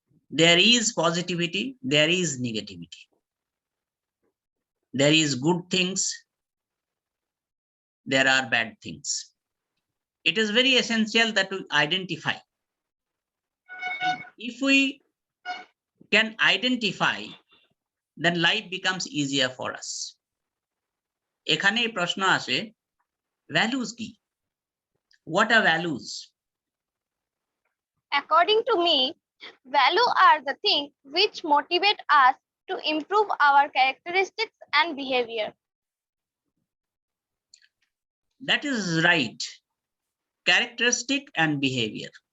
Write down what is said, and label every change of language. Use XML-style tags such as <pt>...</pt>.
<en>There is positivity, there is negativity. There is good things, there are bad things. It is very essential that we identify. And if we can identify, then life becomes easier for us.</en> <bn>এখানে প্রশ্ন আসে, values কি?</bn> <en>What are values? According to me, values are the things which motivate us to improve our characteristics and behavior. That is right. Characteristic and behavior.</en>